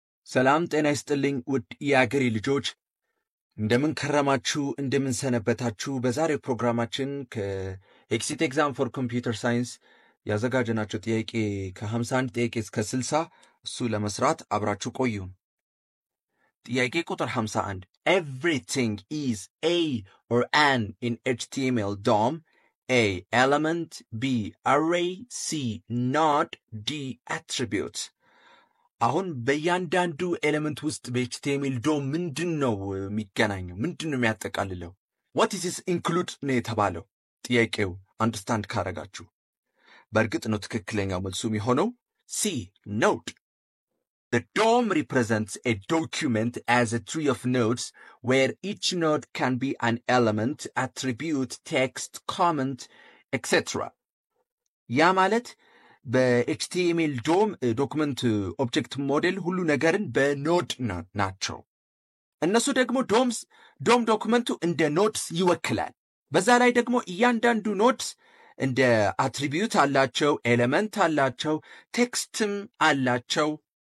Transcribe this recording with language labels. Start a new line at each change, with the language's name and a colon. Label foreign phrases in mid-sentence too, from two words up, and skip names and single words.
Amharic: ሰላም ጤና ይስጥልኝ ውድ የአገሬ ልጆች እንደምን ከረማችሁ እንደምን ሰነበታችሁ። በዛሬው ፕሮግራማችን ከኤክሲት ኤግዛም ፎር ኮምፒውተር ሳይንስ ያዘጋጀናቸው ጥያቄ ከ51 ጥያቄ እስከ 60 እሱ ለመስራት አብራችሁ ቆዩ። ጥያቄ ቁጥር 51
English: Everything is a or an in HTML DOM. A. Element. B. Array. C. Node. D. Attributes.
Amharic: አሁን በእያንዳንዱ ኤሌመንት ውስጥ በኤችቲኤምኤል ዶም ምንድነው የሚገናኘው? ምንድነው የሚያጠቃልለው?
English: what is this include
Amharic: ነው የተባለው። ጥያቄው አንደርስታንድ ካረጋችሁ በእርግጥ ነው ትክክለኛው መልሱ የሚሆነው C. Node.
English: The DOM represents a document as a tree of nodes where each node can be an element, attribute, text, comment, etc.
Amharic: ያ ማለት በኤችቲኤምኤል ዶም
English: document object model
Amharic: ሁሉ ነገርን በኖድ ናቸው። እነሱ ደግሞ ዶም ዶክመንቱ እንደ ኖድስ ይወክላል። በዛ ላይ ደግሞ እያንዳንዱ ኖድስ እንደ አትሪቢዩት አላቸው፣ ኤሌመንት አላቸው፣ ቴክስትም አላቸው።